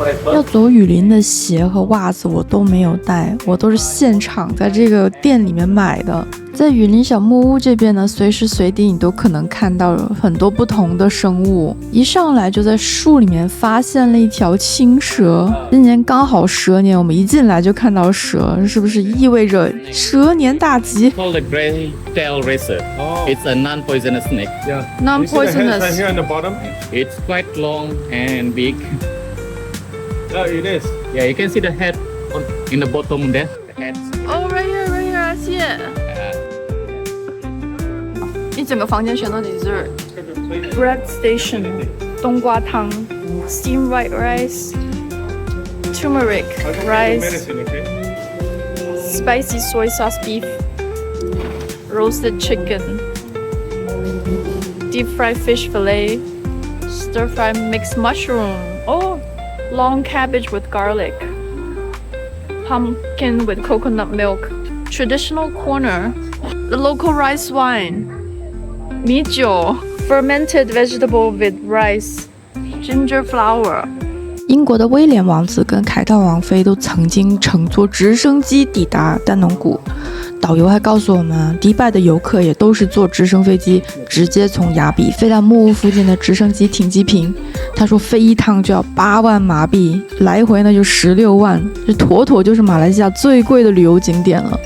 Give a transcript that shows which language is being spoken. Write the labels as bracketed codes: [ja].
[zh] 要走雨林的鞋和袜子我都没有带，我都是现场在这个店里面买的。在雨林小木屋这边呢，随时随地你都可能看到很多不同的生物。一上来就在树里面发现了一条青蛇，今年刚好蛇年，我们一进来就看到蛇，是不是意味着蛇年大吉？ [en] Called the grey-tailed racer. Oh. It's a non-poisonous snake. Yeah. Non-poisonous. Is it the head here on the bottom? It's quite long and big. Yeah, it is. Yeah, you can see the head in the bottom there. The head. Oh, right here, I see it. [zh] 一整个房间全都 dessert. [en] Bread station, 冬瓜汤, steamed white rice, turmeric rice, Medicine, okay? spicy soy sauce beef, roasted chicken, deep fried fish fillet, stir fried mixed mushroom. Oh, long cabbage with garlic, pumpkin with coconut milk, traditional corner, the local rice wine, 米酒, fermented vegetable with rice, ginger flower. [zh] 英国的威廉王子跟凯特王妃都曾经乘坐直升机抵达丹农谷。导游还告诉我们，迪拜的游客也都是坐直升飞机直接从雅比飞到木屋附近的直升机停机坪。他说飞一趟就要8万马币，来回呢就16万，这妥妥就是马来西亚最贵的旅游景点了。